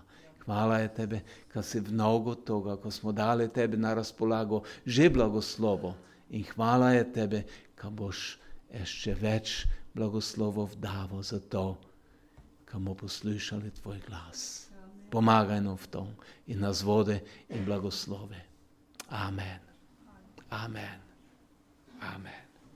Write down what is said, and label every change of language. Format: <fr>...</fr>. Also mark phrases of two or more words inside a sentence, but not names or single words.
<sl>Hvala je tebe, ka si mnogo toga, ko smo dali tebi na razpolago, že blagoslovo. In hvala je tebe, ka boš še več blagoslovov davo za to, ka bomo poslušali tvoj glas.</sl> <uk>Помагай нам в тому і нас води, і благослови. Амен. Амен. Амен.</uk>